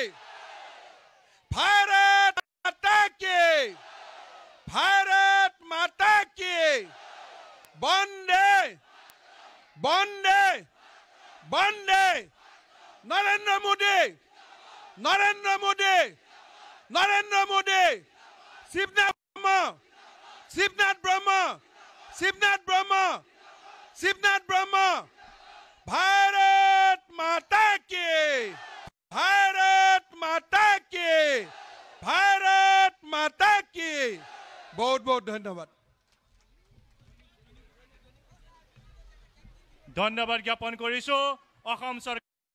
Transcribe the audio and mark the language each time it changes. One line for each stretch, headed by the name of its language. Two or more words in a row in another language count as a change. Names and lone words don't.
Hindi: भारत माता की भारत माता की वन्दे वन्दे वन्दे নৰেন্দ্ৰ মোদী নৰেন্দ্ৰ মোদী নৰেন্দ্ৰ মোদী শিৱনাথ ব্ৰহ্ম শিৱনাথ ব্ৰহ্ম শিৱনাথ ব্ৰহ্ম भारत माता की भारत माता की भारत माता की बहुत बहुत धन्यवाद
Assamese: জ্ঞাপন কৰিছো অসম চৰকাৰ